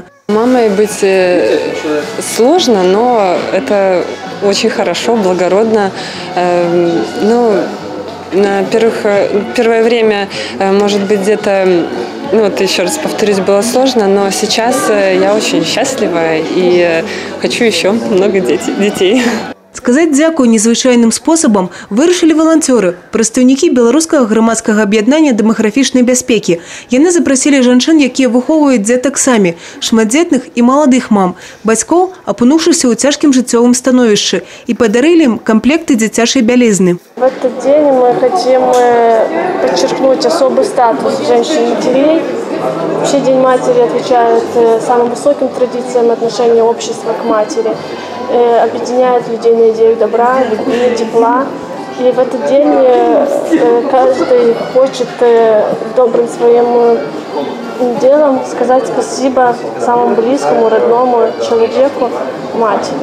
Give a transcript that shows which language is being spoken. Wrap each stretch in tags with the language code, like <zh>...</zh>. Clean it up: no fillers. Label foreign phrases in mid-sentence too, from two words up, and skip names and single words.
<ru>Мамой быть сложно, но это очень хорошо, благородно. На первое время, может быть, где-то, еще раз повторюсь, было сложно, но сейчас я очень счастлива и хочу еще много детей.</ru> <be>Сказать дзякую незвычайным способом вырашили волонтеры, прадстаўнікі беларускага грамадскага аб'яднання дэмаграфічнай бяспекі. Яны запросили жанчын, якія выхоўваюць дзетак самі, шматдзетных</be> <ru>и молодых мам,</ru> <be>бацькоў, апынуўшыся ў цяжкім жыццёвым становішчы,</be> <ru>и подарили им комплекты</ru> <be>дзіцячай бялізны.</be> <ru>В этот день мы хотим подчеркнуть особый статус женщин-матерей. Вообще День матери отвечает самым высоким традициям отношения общества к матери. Объединяет людей на идею добра, любви, тепла. И в этот день каждый хочет добрым своим делом сказать спасибо самому близкому, родному человеку, матери.</ru>